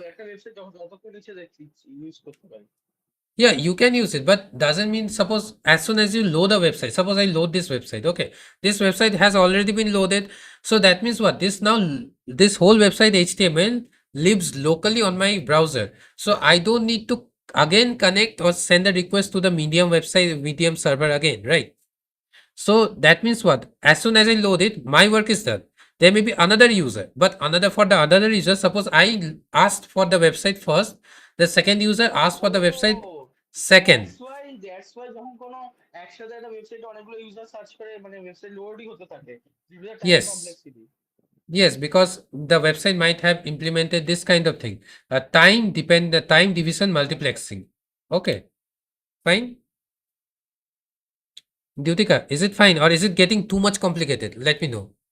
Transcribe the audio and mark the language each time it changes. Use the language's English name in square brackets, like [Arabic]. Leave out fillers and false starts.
[Bangla] একটা ওয়েবসাইট যতক্ষণ ইচ্ছে দেখছি ইউজ করতে পারি। [English] Yeah, you can use it, but doesn't mean suppose as soon as you load a website, suppose I load this website, okay, this website has already been loaded. So that means what? This whole website HTML lives locally on my browser. So I don't need to again connect or send a request to the Medium website, Medium server again, right? So that means what? As soon as I load it, my work is done. There may be another user, but for the other user, suppose I asked for the website first, the second user asked for the website [Bangla] O [English] second. That's why [Bangla] যখন কোনো একসাথে একটা ওয়েবসাইটে অনেকগুলো user search করে মানে website লোডই হতে থাকে [English] Due to the time Yes, complexity. yes, because the website might have implemented this kind of thing. The time division multiplexing. Okay, fine. Dutika, is it fine or is it getting too much complicated? Let me know.